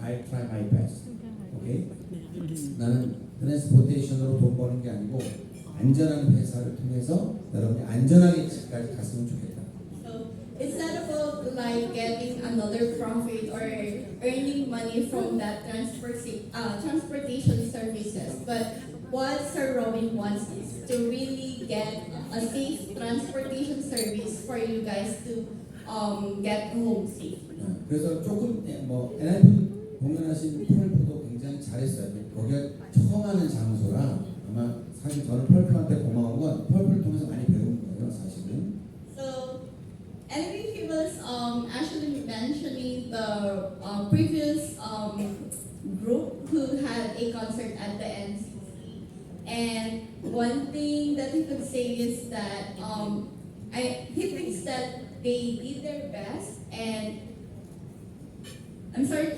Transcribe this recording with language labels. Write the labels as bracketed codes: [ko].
[en] I try my best. Okay. [ko] 나는 트랜스포테이션으로 돈 버는 게 아니고 안전한 회사를 통해서 여러분이 안전하게 집까지 갔으면 좋겠다. [en] So it's not about like getting another profit or earning money from that transportation services, but what Sir Robin wants is to really get a safe transportation service for you guys to get home safe. [ko] 그래서 조금 뭐 NIP 공연하신 펄프도 굉장히 잘했어요. 거기가 처음 하는 장소라 아마 사실 저는 펄프한테 고마운 건 펄프를 통해서 많이 배운 거예요, 사실은. [en] So, and he was actually mentioning the previous group who had a concert at the NCC. And one thing that he could say is that he thinks that they did their best, and I'm sorry.